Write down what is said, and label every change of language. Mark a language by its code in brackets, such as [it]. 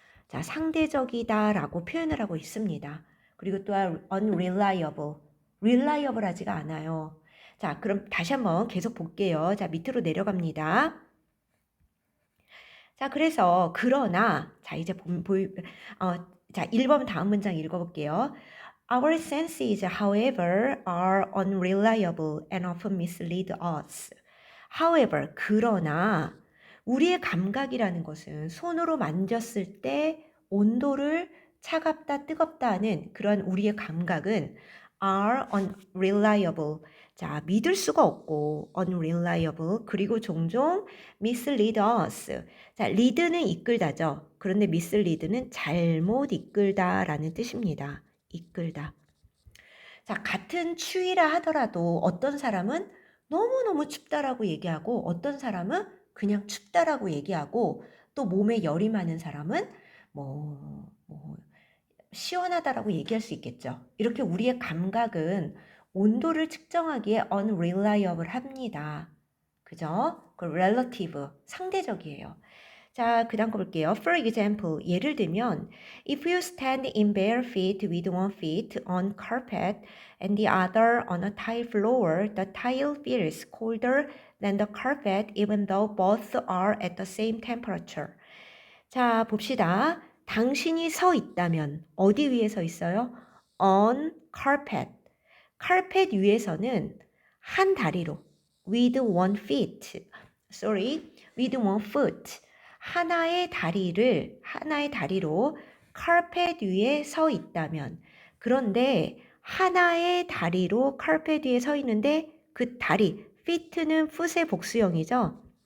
[ko] 자, 상대적이다라고 표현을 하고 있습니다. 그리고 또한 unreliable, reliable하지가 않아요. 자, 그럼 다시 한번 계속 볼게요. 자, 밑으로 내려갑니다. 자, 그래서 그러나 자, 이제 자, 1번 다음 문장 읽어볼게요. [en] Our senses, however, are unreliable and often mislead us. [ko] However, 그러나 우리의 감각이라는 것은 손으로 만졌을 때 온도를 차갑다, 뜨겁다 하는 그런 우리의 감각은 [en] are unreliable. [ko] 자, 믿을 수가 없고 unreliable. 그리고 종종 [en] mislead us. [ko] 자, lead는 이끌다죠. 그런데 mislead는 잘못 이끌다라는 뜻입니다. 이끌다. 자, 같은 추위라 하더라도 어떤 사람은 너무너무 춥다라고 얘기하고 어떤 사람은 그냥 춥다라고 얘기하고 또 몸에 열이 많은 사람은 뭐 시원하다라고 얘기할 수 있겠죠. 이렇게 우리의 감각은 온도를 측정하기에 unreliable 합니다. 그죠? 그 relative, 상대적이에요. 자, 그 다음 거 볼게요. [en] For example, [ko] 예를 들면 [en] if you stand in bare feet with one foot on carpet and the other on a tile floor, the tile feels colder than the carpet even though both are at the same temperature. [ko] 자, 봅시다. 당신이 서 있다면 어디 위에 서 있어요? [en] On carpet. [ko] 카펫 위에서는 한 다리로 [en] with one feet. with one foot. [ko] 하나의 다리로 카펫 위에 서 있다면 그런데 하나의 다리로 카펫 위에 서 있는데 그 다리 feet는 foot의 복수형이죠.